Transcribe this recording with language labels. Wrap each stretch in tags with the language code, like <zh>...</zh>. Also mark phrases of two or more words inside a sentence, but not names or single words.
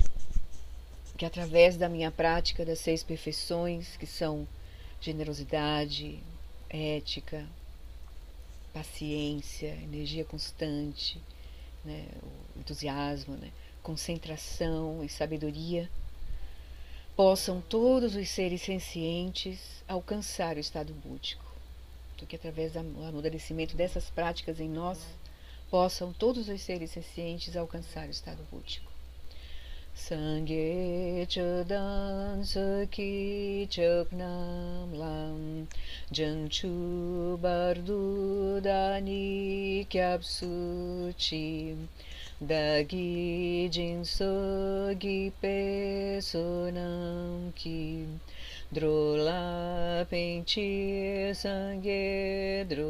<pt>Que através da minha prática das 6 perfeições, que são generosidade, ética, paciência, energia constante, né, o entusiasmo, né, concentração e sabedoria, possam todos os seres sencientes alcançar o estado búdico. Então, que através do amadurecimento dessas práticas em nós, possam todos os seres sencientes alcançar o estado búdico.</pt> <bo>སངས་རྒྱས་ཆོས་དང་ཚོགས་ཀྱི་མཆོག་རྣམས་ལ། བྱང་ཆུབ་བར་དུ་བདག་ནི་སྐྱབས་སུ་མཆི། བདག་གིས་སྦྱིན་སོགས་བགྱིས་པའི་བསོད་ནམས་ཀྱིས། འགྲོ་ལ་ཕན་ཕྱིར་སངས་རྒྱས</bo>